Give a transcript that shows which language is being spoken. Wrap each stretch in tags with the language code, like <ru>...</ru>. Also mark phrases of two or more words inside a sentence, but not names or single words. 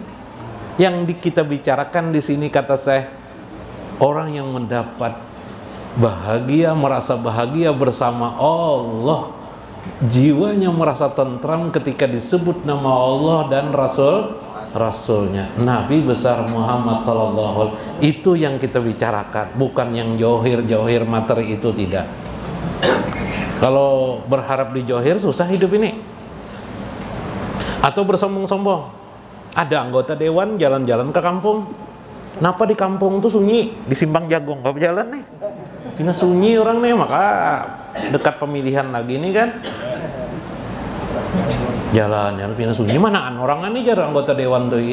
<id>Yang kita bicarakan di sini kata saya, orang yang mendapat bahagia, merasa bahagia bersama Allah, jiwanya merasa tentram ketika disebut nama Allah dan Rasulnya, Nabi besar Muhammad</id> <ar>صلى الله عليه وسلم.</ar> <id>Itu yang kita bicarakan, bukan yang johir materi itu, tidak. Kalau berharap di Johir susah hidup ini. Atau bersombong-sombong. Ada anggota dewan jalan-jalan ke kampung. Kenapa di kampung tuh sunyi? Di Simpang Jagung gak jalan nih. Kena sunyi orang nih, maka dekat pemilihan lagi nih kan. Jalan pindah sunyi.</id> <bjn>Manaan orang nih jar anggota dewan tuh.</bjn>